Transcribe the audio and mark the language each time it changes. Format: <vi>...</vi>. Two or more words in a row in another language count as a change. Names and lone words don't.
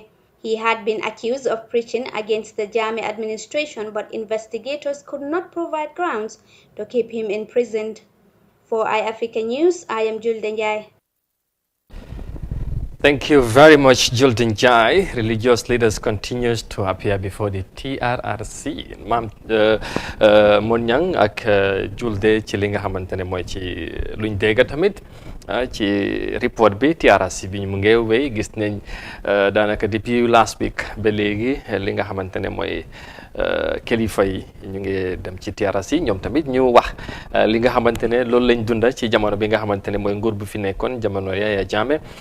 <en>He had been accused of preaching against the Jammeh administration, but investigators could not provide grounds to keep him imprisoned. For iAfrica News, I am Julde Njai. Thank you very much, Julden Jai. Religious leaders continues to appear before the TRRC.</en> <wo>Maam Monyang ak Julde ci li nga xamantene mooy ci luñ dégg tamit ci report bi TRRC bi mu ngi wéy gis nañ daanaka depuis</wo> <en>last week</en> <wo>ba léegi li nga xamantene mooy kilifa yi ñu ngi dem ci TRRC ñoom tamit ñu wax li nga xamantene loolu lañ dunda ci jamono bi nga xamantene mooy nguur bu fi nekkoon jamono Yaya Jammeh.</wo>